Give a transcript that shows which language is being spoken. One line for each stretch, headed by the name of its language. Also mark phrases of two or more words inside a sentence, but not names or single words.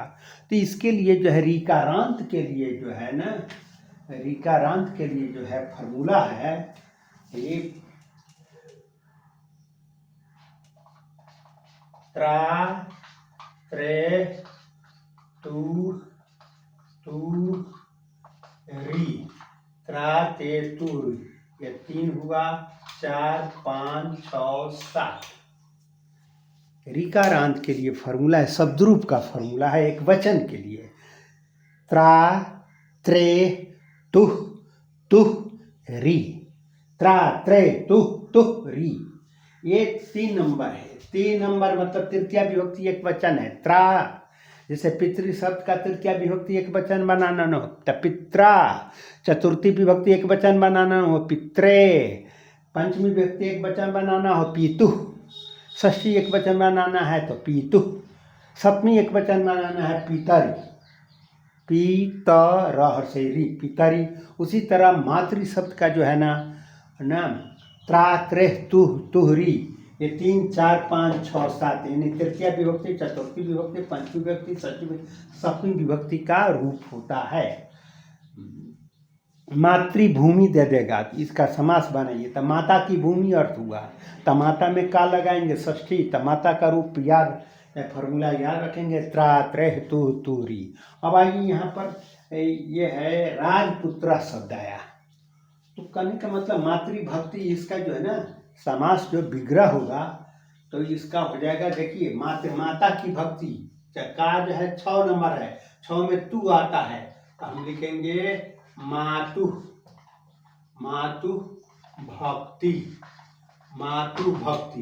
Hindi: तो इसके लिए जो है रीकारांत के लिए जो है ना, रीकारांत के लिए जो है फॉर्मूला है, ये
Sanskrit: त्रा त्रे तू री, त्रा ते तू,
Hindi: ये 3 हुआ, 4 5 6 7। रीकारांत के लिए फॉर्मूला है, शब्दरूप का फॉर्मूला है, एक वचन के लिए,
Sanskrit: त्रा त्रे तुह री, त्रा त्रे तुह री।
Hindi: ये 3 नंबर है। 3 नंबर मतलब तृतीया विभक्ति एक वचन है, त्रा। जैसे पितृ शब्द का तृतीया विभक्ति एक वचन बनाना न हो तो पित्रा, चतुर्थी विभक्ति एक वचन बनाना हो पित्रे, पंचमी विभक्ति एक वचन बनाना हो पितु, षष्ठी एक वचन बनाना है तो पितु, सप्तमी एक वचन बनाना है पितरी, पीतर से री, पितरी। उसी तरह मातृ शब्द का जो है ना
Sanskrit: त्रा त्रे तुहरी,
Hindi: ये 3 4 5 6 7, यानी तृतीया विभक्ति, चतुर्थी विभक्ति, पंचमी विभक्ति, षष्ठी, सप्तमी विभक्ति का रूप होता है। मातृभूमि दे देगा, इसका समास बनाइए, तो माता की भूमि अर्थ हुआ, तो माता में का लगाएंगे षष्ठी, तो माता का रूप याद, फॉर्मूला याद रखेंगे,
Sanskrit: त्रा त्रे तुरी।
Hindi: अब आइए यहाँ पर ये है राजपुत्र शब्द आया, तो कहने का मतलब मातृभक्ति, इसका जो है ना समास जो विग्रह होगा, तो इसका हो जाएगा, देखिए माता की भक्ति, का जो है 6 नंबर है, 6 में तू आता है, तो हम लिखेंगे मातु, मातु भक्ति, मातु भक्ति।